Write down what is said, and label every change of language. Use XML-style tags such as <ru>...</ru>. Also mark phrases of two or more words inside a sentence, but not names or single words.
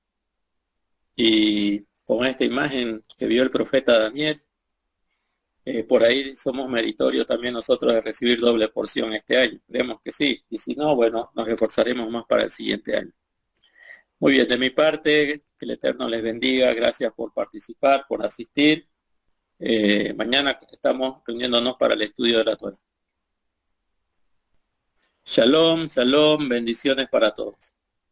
<es>Y con esta imagen que vio el profeta Daniel, por ahí somos meritorios también nosotros de recibir doble porción este año. Creemos que sí. Y si no, bueno, nos esforzaremos más para el siguiente año. Muy bien, de mi parte, que el Eterno les bendiga. Gracias por participar, por asistir. Mañana estamos reuniéndonos para el estudio de la Torah.</es> <he>שלום, שלום,</he> <es>bendiciones para todos.</es>